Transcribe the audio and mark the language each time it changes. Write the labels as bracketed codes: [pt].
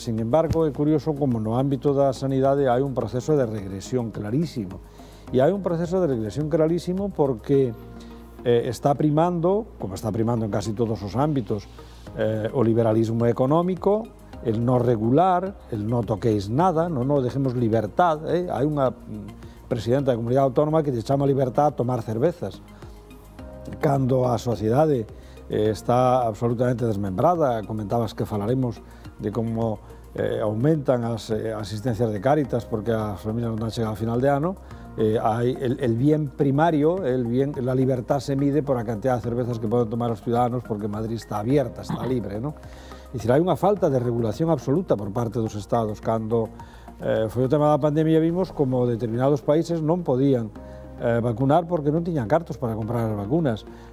[gl] Sin embargo, é curioso como no ámbito da sanidade hai un proceso de regresión clarísimo. E hai un proceso de regresión clarísimo porque está primando, como está primando en casi todos os ámbitos, o liberalismo económico, [es] el no regular, el no toquéis nada, non dejemos libertad. [gl] Hai unha presidenta da comunidade autónoma que se chama [es] libertad a tomar cervezas. [gl] Cando a sociedade está absolutamente desmembrada, comentabas que falaremos de como aumentan as asistencias de Cáritas porque as familias non han chegado a final de ano. [es] El bien primario, la libertad se mide por la cantidad de cervezas que pueden tomar los ciudadanos porque Madrid está abierta, está libre, ¿no? [gl] É dicir, hai unha falta de regulación absoluta por parte dos Estados. Cando foi o tema da pandemia vimos como determinados países non podían vacunar porque non tiñan cartos para comprar as vacunas.